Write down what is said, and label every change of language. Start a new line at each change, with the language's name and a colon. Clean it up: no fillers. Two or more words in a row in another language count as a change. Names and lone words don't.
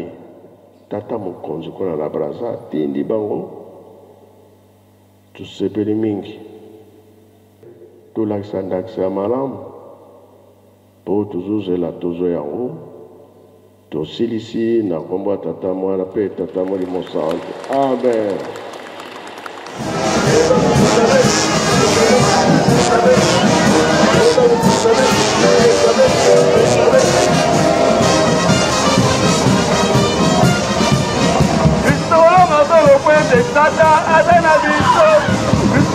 Lingala: Tata mokonzi kuna na Braza atindi bango, tosepeli mingi. Tolakisa ndakisa ya malamu mpo tozozela tozo yango. Tosilisi na kombo ya tata mwana mpe tata molimo santu. Amen.
English: Thank you. Cristo, la mazolo puede tata, adena visto.